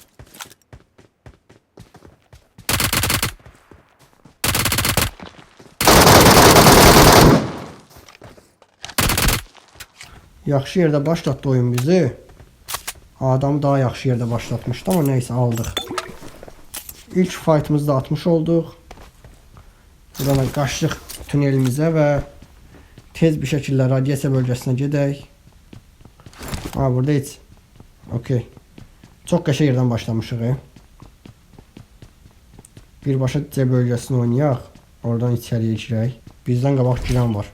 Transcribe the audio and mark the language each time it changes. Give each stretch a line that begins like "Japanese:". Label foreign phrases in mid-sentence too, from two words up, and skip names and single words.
Azerbaijani: Yaxşı yerde başlattı oyun bizi.
Turkish: Adamı daha yaxşı yerde başlatmıştı ama neyse aldık. İlk fight'ımızda atmış olduk.
Azerbaijani: Buradan qaçdıq tunelimizə və tez bir şəkildə radiasiya bölgəsinə gedək. Burada heç. Okey. Çox qəşəng yerdən başlamışıq. Birbaşa C bölgəsini oynayaq. Oradan içəriyə girək. Bizdən qabaq girən var.